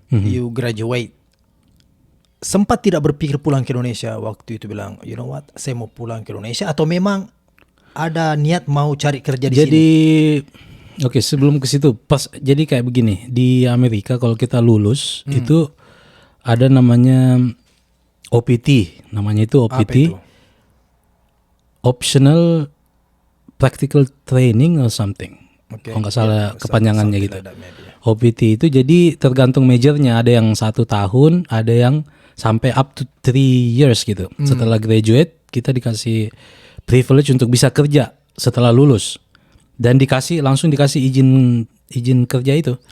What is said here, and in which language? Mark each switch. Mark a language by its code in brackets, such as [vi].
[en] You graduate. [id] Sempat tidak berpikir pulang ke Indonesia waktu itu, bilang, [en] you know what, [id] saya mau pulang ke Indonesia, atau memang ada niat mau cari kerja di sini? Jadi sebelum ke situ, jadi kayak begini, di Amerika kalau kita lulus itu ada namanya OPT, namanya itu OPT. Apa itu? [en] Optional Practical Training or something. [id] Kalau nggak salah kepanjangannya gitu. OPT itu jadi tergantung majornya, ada yang 1 tahun, ada yang sampai [en] up to 3 years [id] gitu. Setelah graduate kita dikasih privilege untuk bisa kerja setelah lulus, dan langsung dikasih izin kerja itu.